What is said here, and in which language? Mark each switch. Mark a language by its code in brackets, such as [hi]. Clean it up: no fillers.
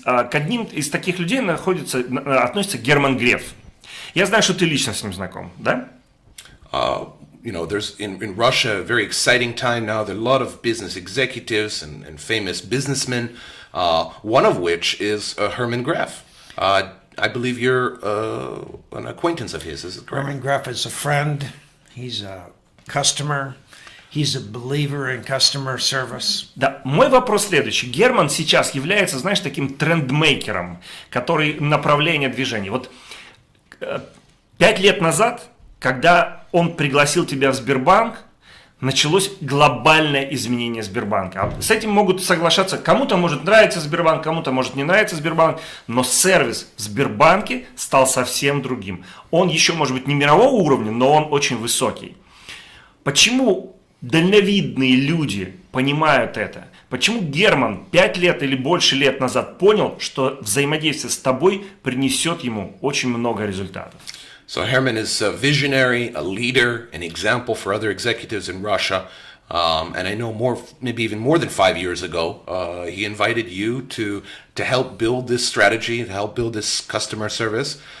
[ru] К одним из таких людей относится Герман Греф. Я знаю, что ты лично с ним знаком, да? [en] There's in Russia a very exciting time now. There are a lot of business executives and famous businessmen, one of which is Herman Gref. I believe you're an acquaintance of his, is it correct? Herman Gref is a friend. He's a customer. He's a believer in customer service. [ru] Да, мой вопрос следующий. Герман сейчас является, знаешь, таким трендмейкером, который направление движения. Вот 5 лет назад, когда он пригласил тебя в Сбербанк, началось глобальное изменение Сбербанка. С этим могут соглашаться, кому-то может нравиться Сбербанк, кому-то может не нравиться Сбербанк, но сервис в Сбербанке стал совсем другим. Он еще, может быть, не мирового уровня, но он очень высокий. Почему дальновидные люди понимают это? Почему Герман 5 лет или больше лет назад понял, что взаимодействие с тобой принесет ему очень много результатов? [en] So Herman is a visionary, a leader, an example for other executives in Russia. And I know maybe even more than 5 years ago, he invited you to help build this strategy, to help build this customer service.